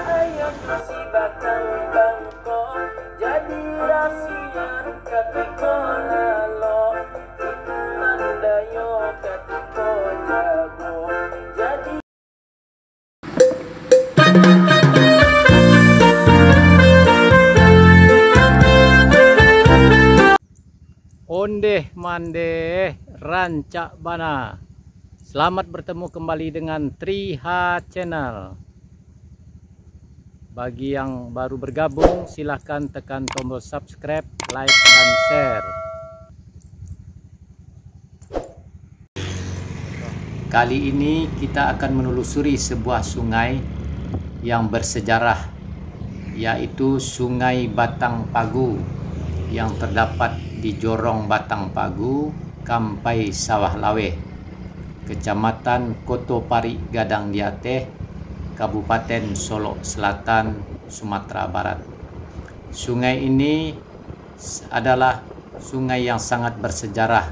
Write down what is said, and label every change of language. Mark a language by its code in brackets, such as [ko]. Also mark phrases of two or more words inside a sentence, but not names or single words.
[min] ayam si batang bangkok, jadi rahasia katiko lalo, itulah dayo katiko jago, jadi ondeh mandeh rancak bana. [id] Selamat bertemu kembali dengan Triha Channel. Bagi yang baru bergabung, silahkan tekan tombol subscribe, like, dan share. Kali ini kita akan menelusuri sebuah sungai yang bersejarah, yaitu Sungai Batang Pagu yang terdapat di Jorong Batang Pagu, Kampai Sawah Laweh, Kecamatan Kotopari Gadang Diateh, Kabupaten Solok Selatan, Sumatera Barat. Sungai ini adalah sungai yang sangat bersejarah.